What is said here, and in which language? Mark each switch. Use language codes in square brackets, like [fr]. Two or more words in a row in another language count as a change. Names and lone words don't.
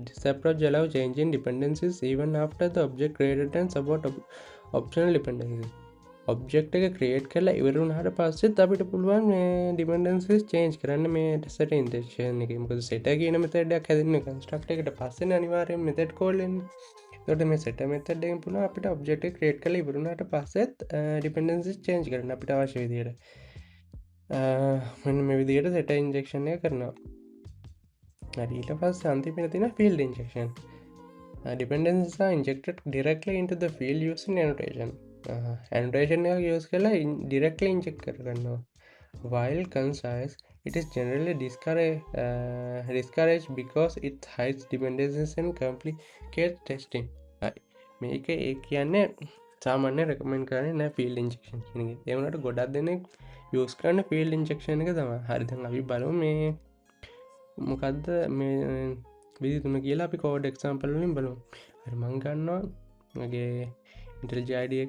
[en] This approach allows changing dependencies even after the object created and support optional dependencies. [si] object එක create කරලා ඉවර වුණාට පස්සෙත් අපිට පුළුවන් මේ [en] dependencies change [si] කරන්න මේ [en] set injection [si] එකේ. මොකද setter කියන method එකක් හැදෙන්නේ constructor එකට පස්සේනේ අනිවාර්යයෙන් [en] method call [si] වෙන්නේ. එතකොට මේ [en] setter method [si] එකෙන් පුළුවන් අපිට object එක create කරලා ඉවර වුණාට පස්සෙත් [en] dependencies change [si] කරන්න අපිට අවශ්‍ය විදියට. මෙන්න මේ විදියට [en] setter injection [si] එක කරනවා. හරි ඊට පස්සේ අන්තිමට තියෙන [en] field injection. Dependencies are injected directly into the field using annotation. [si] annotation එක use කරලා [en] directly inject [si] කරගන්නවා. [en] While concise, it is generally discouraged because it hides dependencies and complicates testing. [si] මේක ඒ කියන්නේ සාමාන්‍ය රෙකමෙන්ඩ් කරන්නේ නැහැ [en] field injection [si] කියන එක. ඒ වුණාට ගොඩක් දෙනෙක් යූස් කරන [en] field injection [si] එක තමයි. හරි දැන් අපි බලමු මේ මොකද්ද මේ විදි 3 කියලා අපි [en] code example [si] වලින් බලමු. හරි මම ගන්නවා මගේ IntelliJ IDE එක.